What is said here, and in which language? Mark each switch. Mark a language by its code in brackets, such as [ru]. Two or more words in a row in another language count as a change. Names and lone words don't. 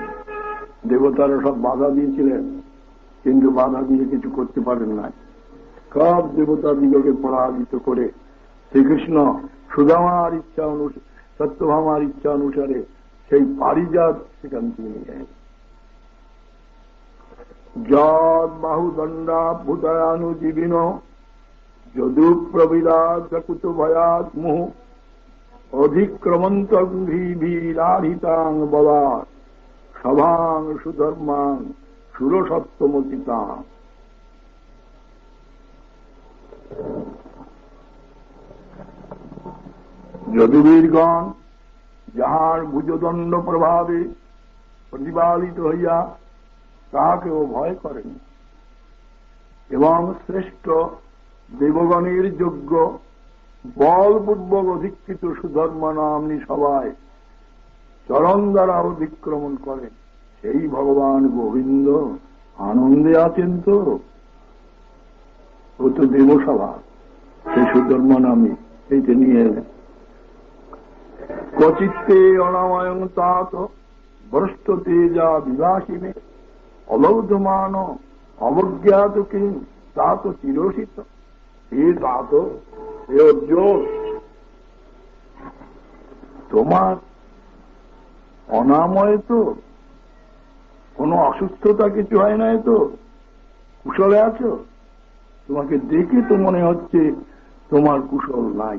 [bn] দেবতারা সব বাধা দিয়েছিলেন, কিন্তু বাধা দিয়ে কিছু করতে পারেন না। সব দেবতা দিগকে পরাজিত করে শ্রীকৃষ্ণ সুদামার ইচ্ছা অনুসারে, সত্যভামার ইচ্ছা অনুসারে সেই পারিজাত সেখান থেকে নিয়ে যায়। [sa] যদ বাহুদণ্ডা ভূতানুজীবিন যদু প্রবিরাজকুত ভয়াত মুহু অধিক্রমন্ত ভীরাহিতাং বলাৎ সভাং সুধর্মাং সুরসত্তমচিতাং। [bn] যদুবীরগণ যাহার ভুজদণ্ড প্রভাবে প্রতিপালিত হইয়া তাহাকেও ভয় করেন, এবং শ্রেষ্ঠ দেবগণের যোগ্য বলপূর্বক অধিকৃত সুধর্মা নামনি সবাই চরণ দ্বারা অতিক্রমণ করেন, সেই ভগবান গোবিন্দ আনন্দে আছেন তো? ও তো দেবসভা, সেই সুধর্মা নামে সেইটা নিয়ে এলেন। [sa] ক্বচিত্তে অনাময়ং তাত ভ্রষ্ট তেজা বিভাসিনে অলৌধমান অবজ্ঞাত কিং তাত চিরসিত। [bn] হে তাত, হে অর্জুন, তোমার অনাময় তো, কোনো অসুস্থতা কিছু হয় নাই তো, কুশলে আছো? তোমাকে দেখে তো মনে হচ্ছে তোমার কুশল নাই।